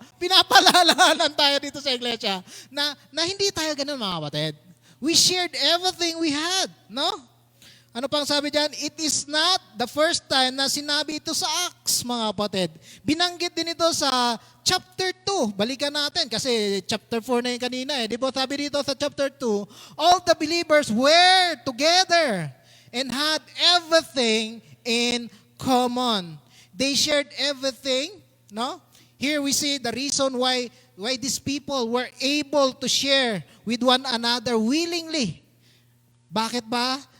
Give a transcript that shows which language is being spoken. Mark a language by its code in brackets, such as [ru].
[tl] Pinapalalahanan tayo dito sa iglesia na hindi tayo ganun, mga kapatid. [en] We shared everything we had, no? [tl] Ano pang sabi diyan? [en] It is not the first time [tl] na sinabi ito sa Acts, mga kapatid. Binanggit din ito sa chapter 2. Balikan natin kasi chapter 4 na yung kanina eh. Di ba sabi dito sa chapter 2, [en] all the believers were together and had everything in common. They shared everything, no? Here we see the reason why these people were able to share with one another willingly. [tl] Bakit ba?